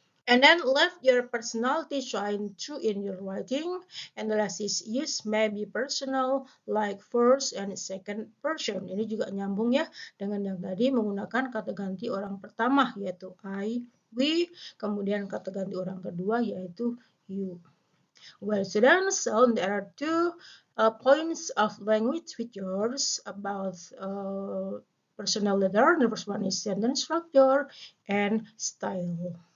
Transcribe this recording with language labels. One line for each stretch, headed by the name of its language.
English: And then let your personality shine through in your writing. Analysis use may be personal, like first and second person.
Indonesian: Ini juga nyambung ya dengan yang tadi, menggunakan kata ganti orang pertama yaitu I, we, kemudian kata ganti orang kedua yaitu you.
English: Well, students, so there are two points of language features about personal letter. The first one is sentence structure and style.